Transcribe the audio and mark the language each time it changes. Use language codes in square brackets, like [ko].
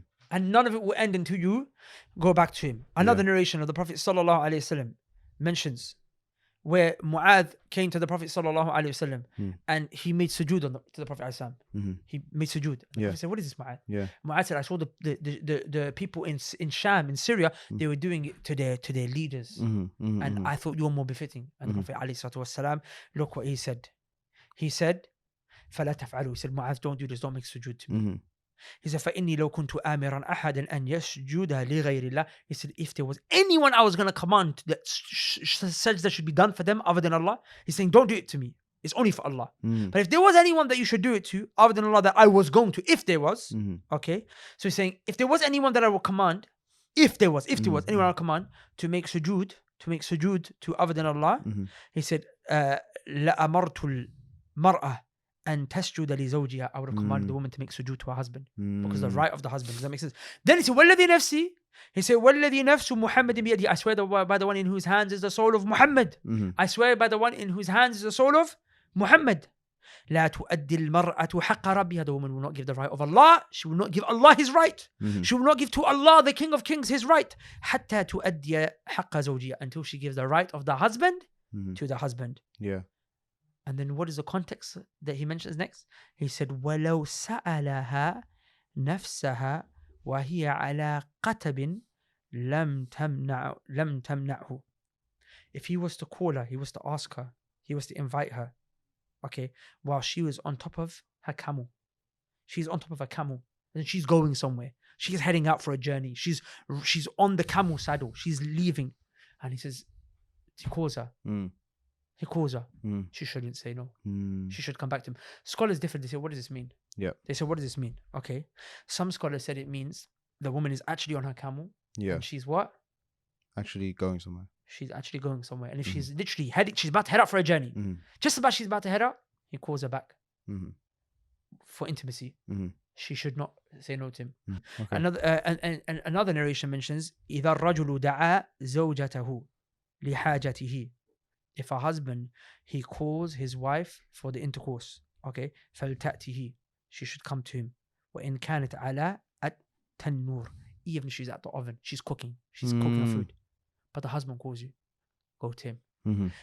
[en] And none of it will end until you go back to him. Another narration of the Prophet ﷺ mentions where Mu'adh came to the Prophet ﷺ and he made sujood to the Prophet ﷺ. He made sujood. The Prophet said, what is this, Mu'adh? Mu'adh said, I saw the people in Sham, in Syria, they were doing it to their leaders. And I thought you're more befitting. And the Prophet ﷺ, look what he said. He said, [ar] فَلَا تَفْعَلُوا. [en] He said, Mu'adh, don't do this, don't make sujood to me. He said, [ar] فَإِنِّي لَوْ كُنْتُ آمِرًا أَحَدًا أَنْ يَسْجُدَ لِغَيْرِ اللَّهِ. [en] He said, if there was anyone I was going to command that sajda should be done for them other than Allah, he's saying, don't do it to me. It's only for Allah. But if there was anyone that you should do it to other than Allah that I was going to, if there was, okay? So he's saying, if there was anyone that I will command, if there was anyone I will command to make sujood to other than Allah, he said, [ar] لَأَمَرْتُ الْمَرْأَةِ [en] and tasjuda li zawjiha. I would have commanded the woman to make sujood to her husband because the right of the husband. Does that make sense? Then he said, [ar] وَالَّذِي نَفْسِي. [en] He said, [ar] وَالَّذِي نَفْسُ مُحَمَّدٍ بِيَدِهِ. [en] I swear by the one in whose hands is the soul of Muhammad. I swear by the one in whose hands is the soul of Muhammad. [ar] لا تؤدي المرأة حق ربها. [en] The woman will not give the right of Allah. She will not give Allah his right. She will not give to Allah, the King of Kings, his right. [ar] حتى تؤدي حق زوجها. [en] Until she gives the right of the husband to the husband. Yeah. And then what is the context that he mentions next? He said, [ar] وَلَوْ سَأَلَهَا نَفْسَهَا وَهِيَ عَلَى قَتَبٍ لَمْ تَمْنَعْهُ. [en] If he was to call her, he was to ask her, he was to invite her, okay, while she was on top of her camel. She's on top of her camel and she's going somewhere. She's heading out for a journey. She's on the camel saddle. She's leaving. And he says, he calls her. He calls her. She shouldn't say no. She should come back to him. Scholars differ. They say, what does this mean? Yeah. They say, what does this mean? Okay. Some scholars said it means the woman is actually on her camel. Yeah. And she's what? Actually going somewhere. she's actually going somewhere. And if she's literally heading, she's about to head out for a journey. Just about she's about to head out, he calls her back for intimacy. She should not say no to him. Okay. Another narration mentions [ar] إذا الرجل دعا زوجته لحاجته. [en] If a husband, he calls his wife for the intercourse, okay, فلتأته, she should come to him. [ar] وإن كانت على التنور, [en] even if she's at the oven, she's cooking her food, but the husband calls you, go to him.